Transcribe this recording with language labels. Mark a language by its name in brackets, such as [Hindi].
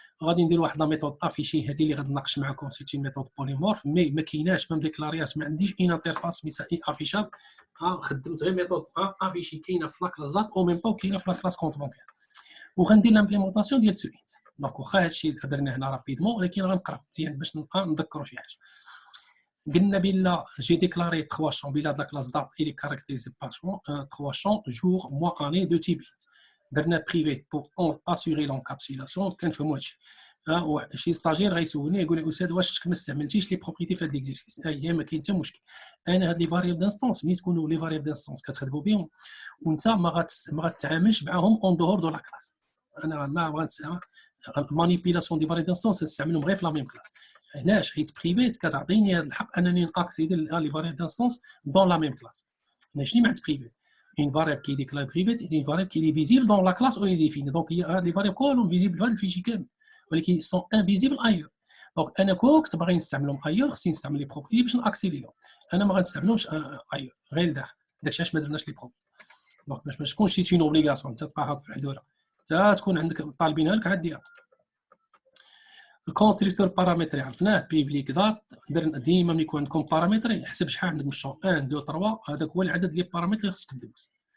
[Arabic] غادي ندير واحد لا ميثود افيشي هذه اللي غادي نناقش معكم سيتي ميثود بوليمورف مي ما كايناش ما مديكلارياش ما عنديش اون انترفاس مثالي افيشاب. خدمت غير ميثود افيشي كاينه في لا كلاس دات او ميم طون كاينه في لا كلاس كونت بانكير وغندير لامبليمونطاسيون ديال تو انت. دونك واخا هادشي درنا هنا رابيدمون ولكن غنقراو مزيان باش نذكروا شي حاجه. قلنا بلا [French] j'ai déclaré 3 champs بلا de la classe date et les caractéristiques par champ 3 champs jour mois année de type درنا privé pour assurer l'encapsulation. [Arabic] كنفهموا هادشي. شي ستاجير غيسولني يقول لي استاذ واش ما استعملتيش لي بروبريتي في هاد ليكزيرسيس؟ هي ما كاين حتى مشكل. انا هاد لي فاريابل دانستونس ملي تكونوا لي فاريابل دانستونس كتخدموا بهم وانت ما غتعاملش معاهم اون دور دو لا كلاس. انا ما غنستعمل مانيبيلاسيون دي فاريابل دانستونس نستعملهم غير في لا ميم كلاس. علاش؟ حيت بريفيت كتعطيني هذا الحق انني ناكسيدي لي فاريابل دانستونس دون لا ميم كلاس. انا شنو معنات بريفيت؟ [French] une variable qui est déclarée privée est une variable qui est visible dans la classe où elle est définie. Donc il y a des variables qui sont visibles dans le fichier كامل ولكن sont invisibles ailleurs. [Arabic] Donc انا كنت باغي نستعملهم ailleurs خصني نستعمل لي بروبرتي باش ناكسيدي لهم. انا ما غنستعملهمش ailleurs غير لداخل. داكشي علاش ما درناش لي بروبرتي. دونك باش ما تكونش شي اوبليغاسيون انت تبقى هاك في الحدوره حتى تكون عندك طالبينها لك عاد ديرها. الكونستركتور بارامتري عرفناه بيبليك دات. درنا ديما ملي يكون عندكم بارامتري حسب شحال عندك من الشون 1 2 3 هذاك هو العدد ديال البارامتر اللي خصك دوز.